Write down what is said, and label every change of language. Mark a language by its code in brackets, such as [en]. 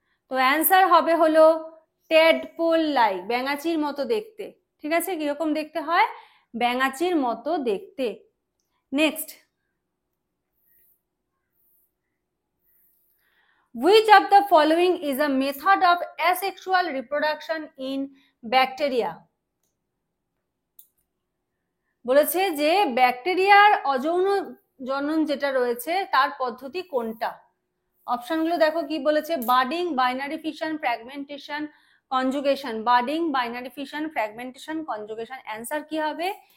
[bn] তো অ্যান্সার হবে হলো ট্যাডপোল লাইক, ব্যাঙাচির মতো দেখতে। ঠিক আছে, কিরকম দেখতে হয়? ব্যাঙাচির মতো দেখতে। [en] Next, which of the following is a method of asexual reproduction in bacteria? [bn] বলেছে যে ব্যাকটেরিয়ার অযৌন জনন যেটা রয়েছে তার পদ্ধতি কোনটা। অপশনগুলো দেখো কি বলেছে, budding, binary fission, fragmentation, conjugation. Budding, binary fission, fragmentation, conjugation. Answer কি হবে?